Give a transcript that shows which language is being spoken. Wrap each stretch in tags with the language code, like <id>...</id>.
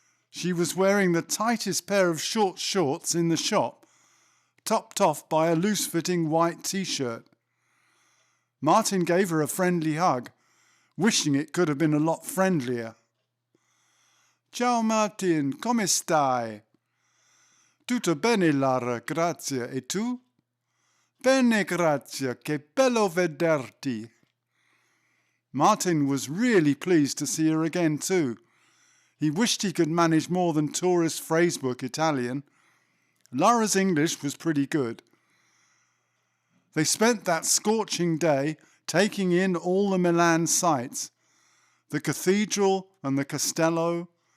<en>She was wearing the tightest pair of short shorts in the shop, topped off by a loose-fitting white t-shirt. Martin gave her a friendly hug, wishing it could have been a lot friendlier.</en> <it>Ciao Martin, come stai? Tutto bene Lara, grazie, e tu? Bene, grazie, che bello vederti.</it> <en>Martin was really pleased to see her again too. He wished he could manage more than tourist phrasebook Italian. Lara's English was pretty good. They spent that scorching day taking in all the Milan sights, the cathedral and the castello.</en>